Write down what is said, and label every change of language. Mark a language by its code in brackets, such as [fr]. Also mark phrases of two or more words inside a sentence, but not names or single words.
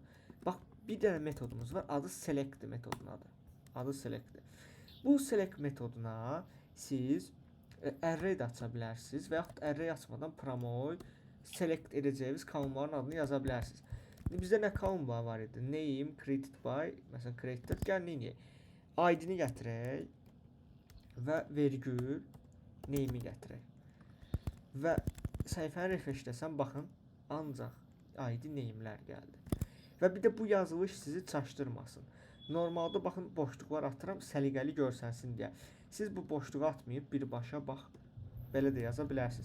[az] Bax, bir dənə metodumuz var, adı select metodunun adı. Adı selectdir. Bu select metoduna siz array də aça bilərsiniz və yaxud array açmadan promoy select edəcəyiniz kolonların adını yaza bilərsiniz. İndi bizdə nə kolonlar var idi? [en] Name, created by, [az] məsələn created, gəl neyək? ID-ni gətirək və vergül name-i gətirək. Və səhifəni refreshləsəm, baxın, ancaq ID name-lər gəldi. Və bir də bu yazılış sizi çaşdırmasın. Normalda baxın, boşluqlar atıram, səliqəli görsənsin deyə. Siz bu boşluğu atmayıb birbaşa bax, belə də yaza bilərsiniz.